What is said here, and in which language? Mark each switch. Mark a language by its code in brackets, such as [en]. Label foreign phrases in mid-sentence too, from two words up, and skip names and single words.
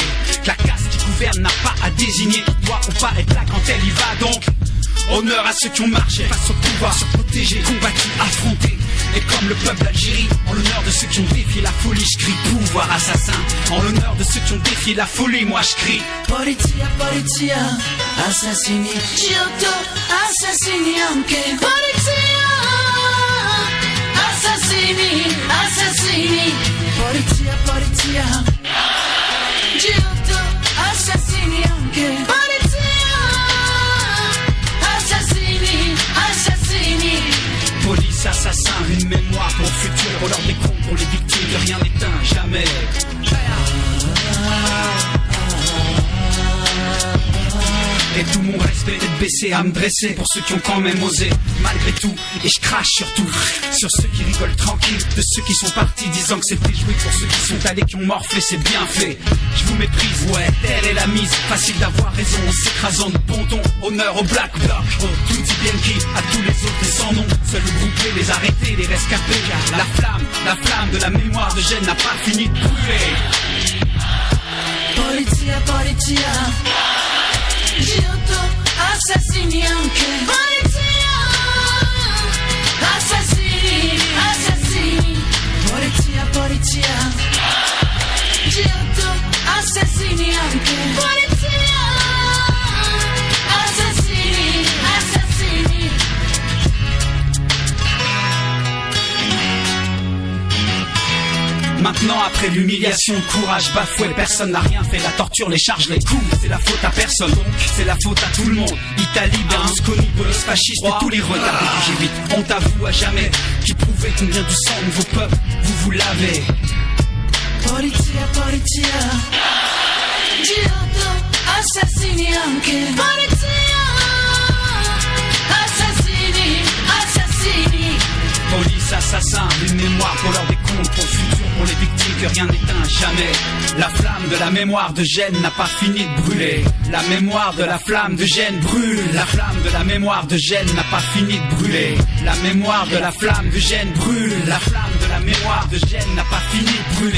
[fr] Que la caste qui gouverne n'a pas à désigner, doit ou pas être là quand elle y va. Donc, honneur à ceux qui ont marché face au pouvoir, protégé, combattu, affronté. Et comme le peuple d'Algérie, en l'honneur de ceux qui ont défié la folie, je crie pouvoir assassin. En l'honneur de ceux qui ont défié la folie, moi je crie [it] Polizia, polizia, assassini, Giotto, assassini anche. Polizia, assassini, assassini. Polizia, polizia, Giotto, assassini anche. Polizia, assassini, assassini. [fr] Police, assassin, une mémoire pour le futur. Pour l'heure des comptes, pour les victimes, que rien n'éteint, jamais. Et tout mon respect d'être baissé à me dresser pour ceux qui ont quand même osé, malgré tout. Et je crache surtout sur ceux qui rigolent tranquille, de ceux qui sont partis disant que c'était joué. Pour ceux qui sont allés, qui ont morflé, c'est bien fait. Je vous méprise, ouais, telle est la mise. Facile d'avoir raison, en s'écrasant de bon ton. Honneur au Black Bloc, oh, tout dit bien qui, à tous les autres et sans nom. Seul le groupe, les arrêter, les rescapés. Car la flamme de la mémoire de Gênes n'a pas fini de brûler. [it] Polizia, polizia, Giotto, assassini anche. Polizia, assassini, assassini. Polizia, polizia, Giotto, assassini anche. Polizia, assassini, assassini. [fr] Maintenant, après l'humiliation, le courage bafoué, personne n'a rien fait. La torture, les charges, les coups, c'est la faute à personne. Donc, c'est la faute à tout le monde. Italie, Berlusconi, police fasciste et tous les retardés du G8. Honte à vous à jamais, qui prouvait combien du sang de vos peuples vous lavez. [it] Polizia, polizia, Giotto, assassini anche. Polizia, assassini, assassini. [fr] Police, assassin, une mémoire pour l'heure des comptes, pour le futur, pour les victimes que rien n'éteint jamais. La flamme de la mémoire de Gênes n'a pas fini de brûler. La mémoire de la flamme de Gênes brûle. La flamme de la mémoire de Gênes n'a pas fini de brûler. La mémoire de la flamme de Gênes brûle. La flamme de la mémoire de Gênes n'a pas fini de brûler.